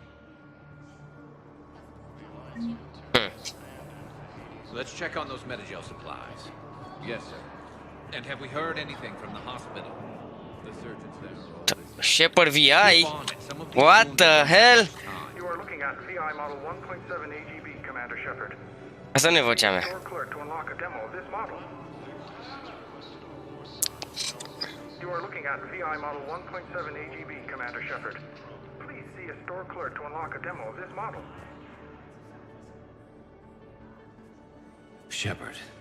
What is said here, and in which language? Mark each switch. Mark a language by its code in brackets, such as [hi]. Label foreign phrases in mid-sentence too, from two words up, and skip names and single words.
[en] Let's check on those Metagel supplies. Yes, sir. And have we heard anything from the hospital? The surgeons there. Shepard VI? What the hell? You are looking at VI model 1.7 AGB, Commander Shepard. [ro] Asta nu e vocea mea. [en] Store clerk to unlock a demo of this model. You are looking at VI model 1.7 AGB, Commander Shepard. Please see a store clerk to unlock a demo of this model. Shepard.